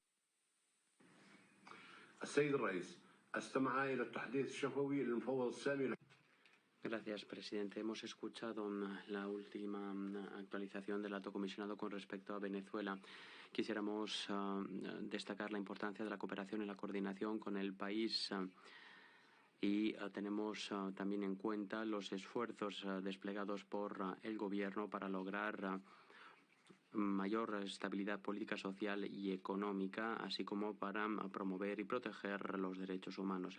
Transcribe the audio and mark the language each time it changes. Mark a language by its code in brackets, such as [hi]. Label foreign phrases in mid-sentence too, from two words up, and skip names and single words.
[ar] السيد الرئيس استمع إلى التحديث الشفوي للمفوض السامي. [es] Gracias, presidente. Hemos escuchado la última actualización del alto comisionado con respecto a Venezuela. Quisiéramos destacar la importancia de la cooperación y la coordinación con el país y tenemos también en cuenta los esfuerzos desplegados por el gobierno para lograr mayor estabilidad política, social y económica, así como para promover y proteger los derechos humanos.